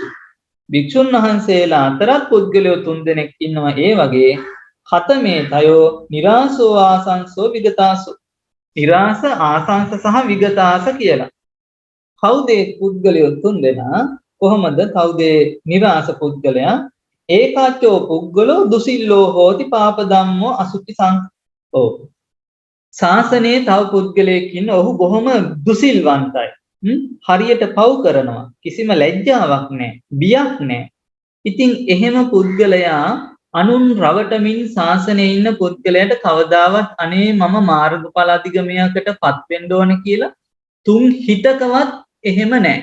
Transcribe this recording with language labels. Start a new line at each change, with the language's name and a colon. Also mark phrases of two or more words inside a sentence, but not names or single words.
Sinhala: භික්ෂුන් වහන්සේලා අතරත් පුද්ගලයෝ 3 දෙනෙක් ඉන්නවා ඒ වගේ.
Pali: ඛතමේ තයෝ නිරාසෝ ආසංසෝ විගතාසෝ.
Sinhala: නිරාස, ආසංස සහ විගතාස කියලා. කවුද පුද්ගලයෝ 3 දෙනා? කොහොමද කවුද නිරාස පුද්ගලයා?
Pali: ඒකාචෝ පුද්ගලෝ දුසිල්ලෝ හෝති පාප ධම්මෝ අසුචි සංඝ.
Sinhala: ශාසනයේ තව පුද්ගලයෙක් ඉන්න, ඔහු බොහොම දුසිල්වන්තයි. හරියට පව් කරනවා. කිසිම ලැජ්ජාවක් නැහැ, බියක් නැහැ. ඉතින් එහෙම පුද්ගලයා අනුන් රවටමින් ශාසනයේ ඉන්න පුද්ගලයාට කවදාවත් අනේ මම මාර්ගඵල අධිගමයකට පත් වෙන්න ඕන කියලා තුන් හිතකවත් එහෙම නැහැ.